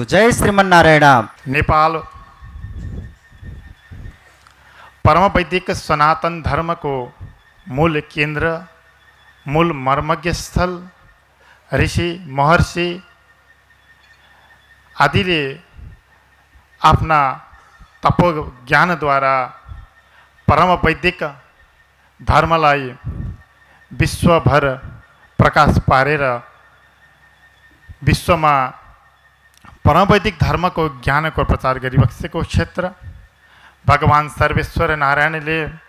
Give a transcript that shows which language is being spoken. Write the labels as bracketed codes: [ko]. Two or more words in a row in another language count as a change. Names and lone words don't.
[ne] जय श्रीमन्नारायण। नेपाल परम वैदिक सनातन धर्म को मूल केंद्र, मूल मर्मज्ञ स्थल, ऋषि महर्षि आदिले आफ्ना तपो ज्ञानद्वारा परम वैदिक धर्मलाई विश्वभर प्रकाश पारेर विश्वमा परम वैदिक धर्मको ज्ञानको प्रचार गरिबसेको क्षेत्र भगवान सर्वेश्वर नारायणले